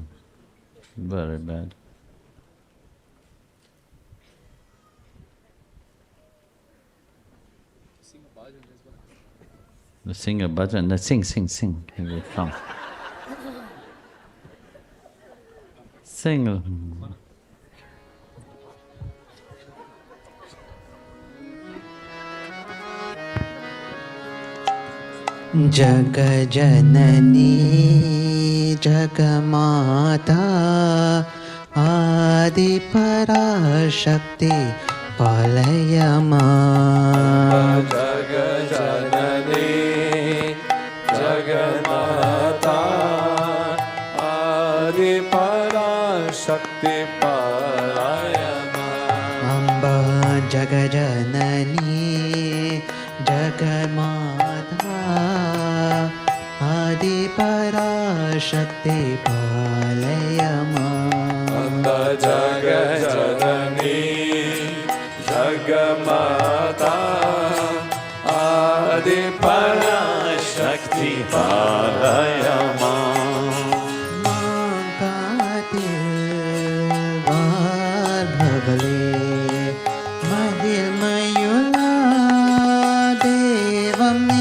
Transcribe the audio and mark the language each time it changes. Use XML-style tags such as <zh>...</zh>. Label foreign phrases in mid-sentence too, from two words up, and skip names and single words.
<en>Very bad. The sing a bhajan, sing. Here we come. Sing.</en> <sa>जग जननी जग माता आदि पराशक्ति पालय मां जग जननी जग माता आदि पराशक्ति पालय मां अम्बा जग जननी जग आदि पराशक्ति पालय मां जग जननी जग माता आदि पराशक्ति पालय मां भगले महिमयुला देवं</sa>